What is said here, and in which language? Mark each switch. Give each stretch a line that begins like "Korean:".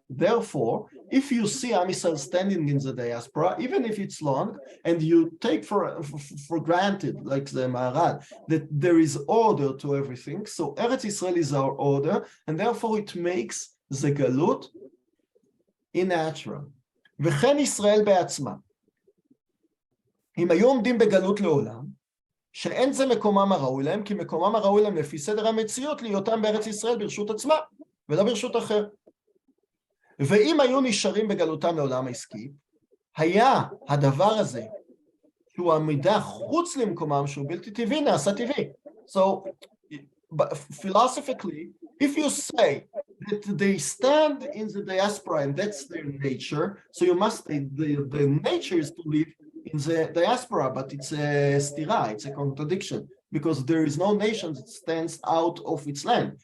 English: Therefore, if you see Am Yisrael standing in the diaspora, even if it's long, and you take for granted, like the Maharal, that there is order to everything, so Eretz Yisrael is our order, and therefore it makes the Galut unnatural.
Hebrew: וכן ישראל בעצמה, אם היו עומדים בגלות לעולם, שאין זה מקומם הראוי להם, כי מקומם הראוי להם לפי סדר המציאות להיותם בארץ ישראל ברשות עצמה, ולא ברשות אחר. ואם היו נשארים בגלותם לעולם העסקי, היה הדבר הזה, שהוא עמידה חוץ למקומם, שהוא בלתי טבעי, נעשה טבעי.
English: So, philosophically, if you say that they stand in the diaspora and that's their nature, so you must, the nature is to live in the diaspora, but it's a stira, it's a contradiction, because there is no nation that stands out of its land.